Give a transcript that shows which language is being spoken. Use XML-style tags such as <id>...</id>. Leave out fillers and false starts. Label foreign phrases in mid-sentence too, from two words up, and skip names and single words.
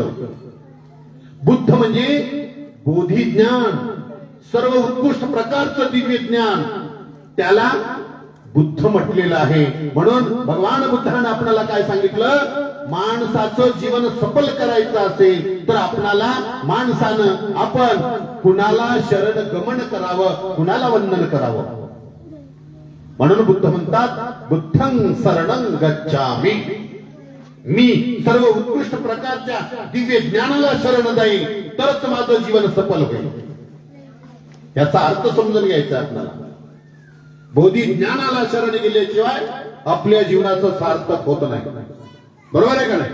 <mr>बुद्ध म्हणजे बोधी ज्ञान, सर्व उत्कृष्ट प्रकारचं दिव्य ज्ञान, त्याला बुद्ध म्हटलेलं आहे. म्हणून भगवान बुद्धाने आपल्याला काय सांगितलं? माणसाचं जीवन सफल करायचं असेल तर आपल्याला माणसानं आपण कुणाला शरण गमन करावं, कुणाला वंदन करावं. म्हणून बुद्ध म्हणतात,</mr> <pi>बुद्धं शरणं गच्छामि.</pi> <mr>मी सर्व उत्कृष्ट प्रकारच्या दिव्य ज्ञानाला शरण जाईल तरच माझं जीवन सफल होईल. याचा अर्थ समजून घ्यायचा आपल्याला. बोधी ज्ञानाला शरण गेल्याशिवाय आपल्या जीवनाचं सार्थक होत नाही, बरोबर आहे का नाही?</mr>